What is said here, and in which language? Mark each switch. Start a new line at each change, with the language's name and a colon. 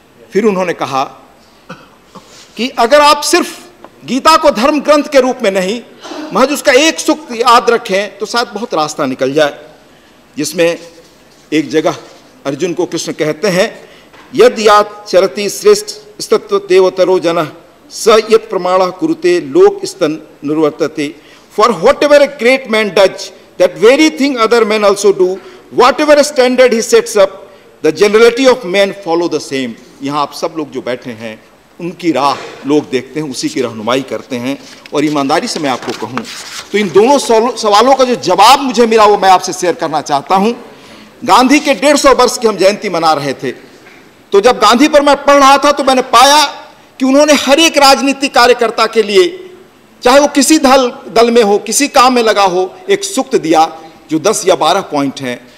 Hindi: फिर उन्होंने कहा कि अगर आप सिर्फ गीता को धर्म ग्रंथ के रूप में नहीं, महज उसका एक सूक्त याद रखें तो शायद बहुत रास्ता निकल जाए, जिसमें एक जगह अर्जुन को कृष्ण कहते हैं,
Sanskrit: यद यात चरति श्रेष्ठ स्तत्व देवतरो जनः स यत् प्रमाणः कुरुते लोक स्तन निर्वर्तते।
English: For whatever a great man does, that very thing other men also do. Whatever standard he sets up, the generality of men follow the same.
Hindi: यहाँ आप सब लोग जो बैठे हैं, उनकी राह लोग देखते हैं, उसी की रहनुमाई करते हैं। और ईमानदारी से मैं आपको कहूँ तो इन दोनों सवालों का जो जवाब मुझे मिला वो मैं आपसे शेयर करना चाहता हूँ। गांधी के 150 वर्ष की हम जयंती मना रहे थे, तो जब गांधी पर मैं पढ़ रहा था तो मैंने पाया कि उन्होंने हर एक राजनीतिक कार्यकर्ता के लिए, चाहे वो किसी दल में हो, किसी काम में लगा हो, एक सूक्त दिया जो 10 या 12 पॉइंट हैं।